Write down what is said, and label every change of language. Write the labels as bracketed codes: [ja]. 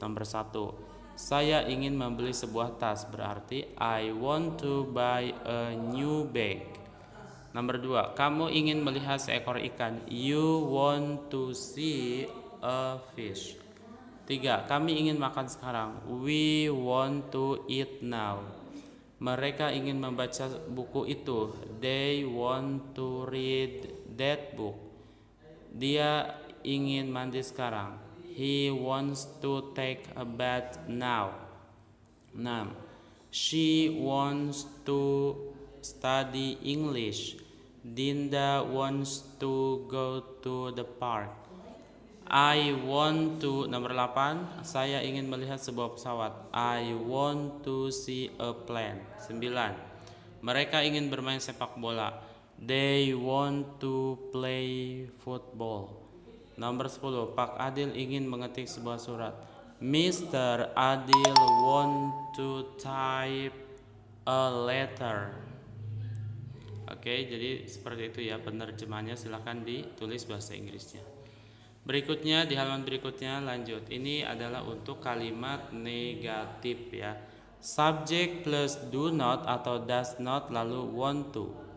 [id] Nomor 1. Saya ingin membeli sebuah tas, berarti [en] I want to buy a new bag. [id] Nomor 2, kamu ingin melihat seekor ikan. [en] You want to see a fish. 3, [id] kami ingin makan sekarang. [en] We want to eat now. [id] Mereka ingin membaca buku itu. [en] They want to read that book. [id] Dia ingin mandi sekarang. [en] He wants to take a bath now. 6. She wants to study English. Dinda wants to go to the park. I want to, [id] nomor 8, saya ingin melihat sebuah pesawat. [en] I want to see a plane. 9. [id] Mereka ingin bermain sepak bola. [en] They want to play football. [id] Nomor 10, Pak Adil ingin mengetik sebuah surat. Mr. [en] Adil want to type a letter. [id] Oke, jadi seperti itu ya penerjemahannya, silahkan ditulis bahasa Inggrisnya. Berikutnya di halaman berikutnya lanjut. Ini adalah untuk kalimat negatif ya. [en] Subject plus do not [id] atau [en] does not [id] lalu [en] want to.